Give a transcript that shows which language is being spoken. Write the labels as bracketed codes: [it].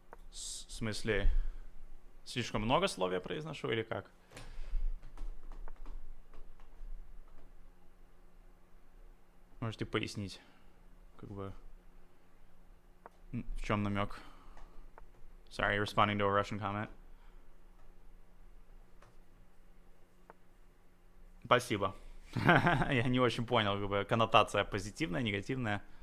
[ru] В смысле, слишком много слов я произношу или как? Можете пояснить, как бы, в чем намек? [en] Sorry, responding to a Russian comment. [ru] Спасибо. Я не очень понял, как бы, коннотация позитивная, негативная.